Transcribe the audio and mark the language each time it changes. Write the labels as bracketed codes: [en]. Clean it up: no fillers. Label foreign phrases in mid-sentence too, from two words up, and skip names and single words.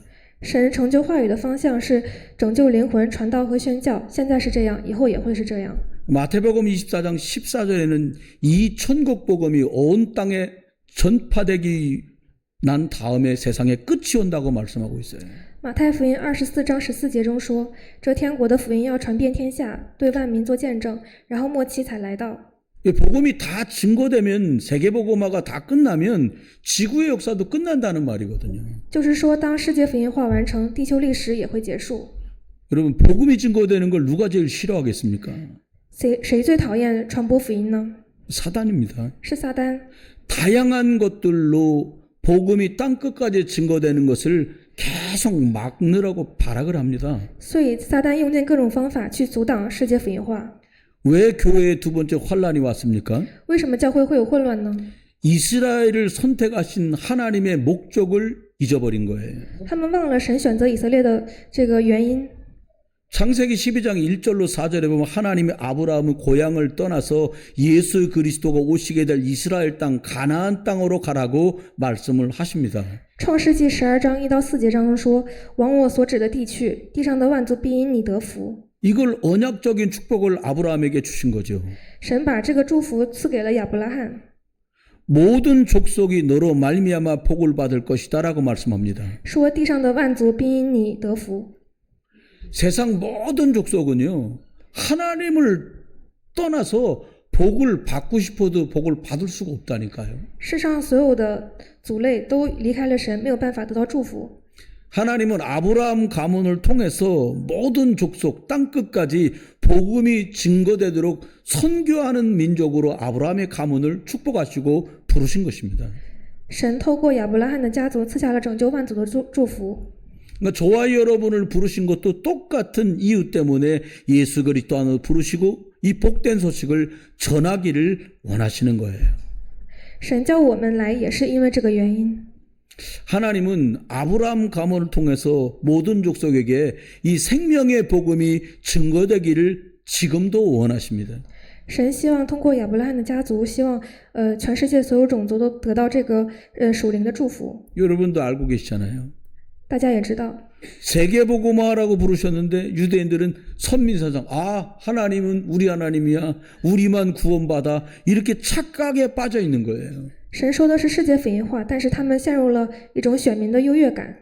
[zh] 神成就话语的方向是拯救灵魂、传道和宣教，现在是这样，以后也会是这样。 [ko] 마태복음 24장 14절에는 이 천국 복음이 온 땅에 전파되기 난 다음에 세상의 끝이 온다고 말씀하고 있어요. [zh] 马太福音24章14节中说：“这天国的福音要传遍天下，对万民做见证，然后末期才来到。” [ko] 이 복음이 다 증거되면 세계복음화가 다 끝나면 지구의 역사도 끝난다는 말이거든요. [zh] 就是说，当世界福音化完成，地球历史也会结束。 [ko] 여러분 복음이 증거되는 걸 누가 제일 싫어하겠습니까? [zh] 谁最讨厌传播福音呢？ [ko] 사단입니다. [zh] 是撒旦。 [ko] 다양한 것들로 복음이 땅끝까지 증거되는 것을 계속 막느라고 발악을 합니다. [zh] 所以撒旦用尽各种方法去阻挡世界福音化。 [ko] 왜 교회에 두 번째 환란이 왔습니까? [zh] 为什么教会会有混乱呢？ [ko] 이스라엘을 선택하신 하나님의 목적을 잊어버린 거예요. [zh] 他们忘了神选择以色列的这个原因。 [ko] 창세기 12장 1절로 4절에 보면 하나님이 아브라함의 고향을 떠나서 예수 그리스도가 오시게 될 이스라엘 땅 가나안 땅으로 가라고 말씀을 하십니다. [zh] 创世纪12章1到4节当中说：“往我所指的地去，地上的万族必因你得福。” [ko] 이걸 언약적인 축복을 아브라함에게 주신 거죠. [zh] 神把这个祝福赐给了亚伯拉罕， [ko] 모든 족속이 너로 말미암아 복을 받을 것이다라고 말씀합니다. [zh] 说地上的万族必因你得福。 [ko] 세상 모든 족속은요, 하나님을 떠나서 복을 받고 싶어도 복을 받을 수가 없다니까요. [zh] 世上所有的族类都离开了神，没有办法得到祝福。 [ko] 하나님은 아브라함 가문을 통해서 모든 족속 땅끝까지 복음이 증거되도록 선교하는 민족으로 아브라함의 가문을 축복하시고 부르신 것입니다. [zh] 神透过亚伯拉罕的家族赐下了拯救万族的祝福。 [ko] 그러니까 저와 여러분을 부르신 것도 똑같은 이유 때문에 예수 그리스도 안으로 부르시고 이 복된 소식을 전하기를 원하시는 거예요. [zh] 神叫我们来也是因为这个原因。 [ko] 하나님은 아브라함 가문을 통해서 모든 족속에게 이 생명의 복음이 증거되기를 지금도 원하십니다. [zh] 神希望通过亚伯拉罕的家族，希望全世界所有种族都得到这个属灵的祝福。 [ko] 여러분도 알고 계시잖아요. [zh] 大家也知道， [ko] 세계복음화라고 부르셨는데 유대인들은 선민사상 하나님은 우리 하나님이야 우리만 구원받아 이렇게 착각에 빠져 있는 거예요. [zh] 神说的是世界福音化，但是他们陷入了一种选民的优越感，